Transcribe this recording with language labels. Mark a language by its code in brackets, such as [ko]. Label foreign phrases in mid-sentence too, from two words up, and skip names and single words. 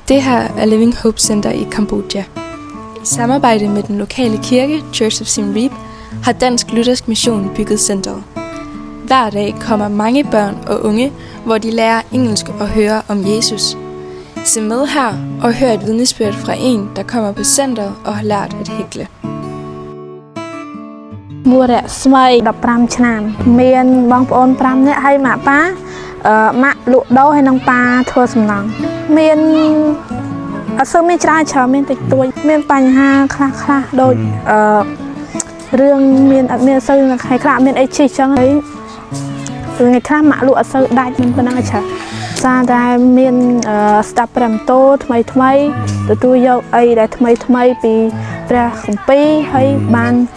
[da] Det her er Living Hope Center i Kambodja. I samarbejde med den lokale kirke, Church of Siem Reap, har Dansk Luthersk Mission bygget centret. Hver dag kommer mange børn og unge, hvor de lærer engelsk og hører om Jesus. Se med her og hør et vidnesbyrd fra en, der kommer på centret og har lært at hækle. [km] មួរៈស្មី15ឆ្នាំមានបងប្អូន5នាក់ហើយម៉ាក់ប៉ាម៉ាក់លក់ដូរហើយនឹង ប៉ាធ្វើសំណង់មានអត់សូវមានច្រើនមានតិចតួចមានបញ្ហាខ្លះដូចរឿងមានអត់មានសូវថ្ងៃខ្លះមានអីជិះចឹងហើយថ្ងៃខ្លះម៉ាក់លក់អត់សូវដាច់មិនប៉ុណ្ណឹងច្រើនសារតែមានស្ដាប់ព្រះបន្ទូលថ្មីទទួលយកអីដែលថ្មីពីព្រះគម្ពីរហើយបាន